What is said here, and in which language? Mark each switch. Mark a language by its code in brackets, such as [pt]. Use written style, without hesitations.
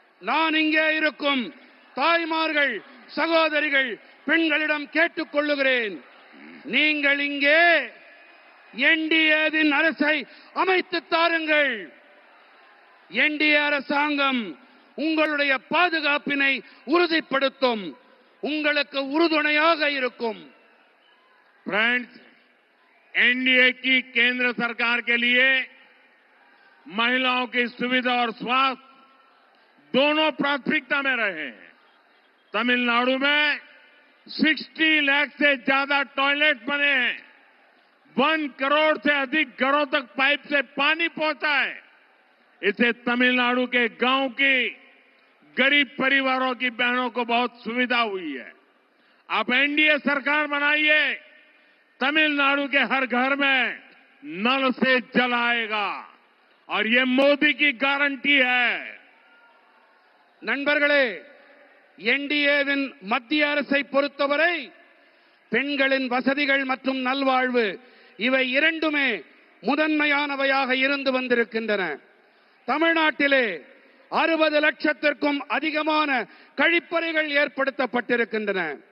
[ta] நான் இங்கே இருக்கும் தாய்மார்கள், சகோதரிகள், பெண்களிடம் கேட்டுக்கொள்ளுகிறேன், நீங்கள் இங்கே என்டிஏவின் அரசை அமைத்து தாருங்கள். என்டிஏ அரசாங்கம் உங்களுடைய பாதுகாப்பினை உறுதிப்படுத்தும், உங்களுக்கு உறுதுணையாக இருக்கும். [hi] फ्रेंड्स, एनडीए की केंद्र सरकार के लिए महिलाओं की सुविधा और स्वास्थ्य दोनों प्राथमिकता में रहे हैं। तमिलनाडु में 60 लाख से ज्यादा टॉयलेट बने हैं। 1 करोड़ से अधिक घरों तक पाइप से पानी पहुंचा है। इससे तमिलनाडु के गांव की गरीब परिवारों की बहनों को बहुत सुविधा हुई है। आप एनडीए सरकार बनाइए, तमिलनाडु के हर घर में नल से जल आएगा और ये मोदी की गारंटी है। [ta] நண்பர்களே, என்டிஏவின் மத்திய அரசை பொறுத்தவரை பெண்களின் வசதிகள் மற்றும் நல்வாழ்வு இவை இரண்டுமே முதன்மையானவையாக இருந்து வந்திருக்கின்றன. தமிழ்நாட்டிலே 60 லட்சத்திற்கும் அதிகமான கழிப்பறைகள் ஏற்படுத்தப்பட்டிருக்கின்றன.